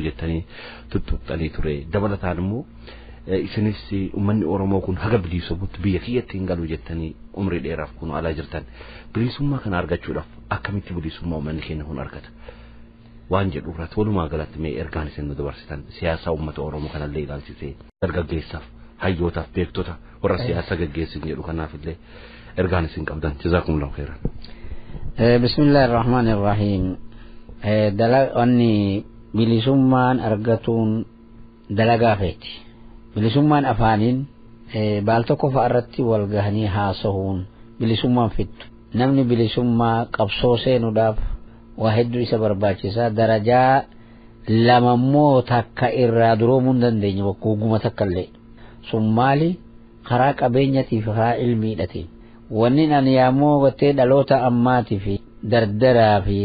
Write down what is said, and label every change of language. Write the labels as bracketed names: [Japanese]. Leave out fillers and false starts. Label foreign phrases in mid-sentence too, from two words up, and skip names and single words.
[Oromo] jettanii tuttuqxanii ture dabalataan immoo isinis ummanni Oromoo kun haga bilisummaatti biyya kiyyatti hin galu jettanii umrii dheeraaf kun alaa jirtan bilisummaa kana argachuudhaaf akkamitti bilisummaa ummanni keenya kun argata waan jedhu irratti walumaa galatti mee ergaan isin nu dabarsitan siyaasa ummata Oromoo kanallee ilaalchisee dargaggeessaaf hayyootaaf beektota warra siyaasa gaggeessin jedhu kanaaf illee ergaan isin qabdan [Arabic] جزاكم الله خيرا. بسم الله الرحمن الرحيم. [Oromo] Dalagni bilisummaan argatuun dalagaa feeti. Bilisummaan afaaniin baal tokko fa'a irratti wal gahanii haasa'uun bilisummaan fittu. namni bilisummaa qabsoo seenuudhaaf waa hedduu isa barbaachisaa darajaa lamammoo takka irraa duroomuu hin dandeenye wagguma takka illee sun maali karaa qabeenyatii fi karaa ilmiidhatiin wanni ani yaammoo gattee dhaloota ammaatii fi dardaraa fi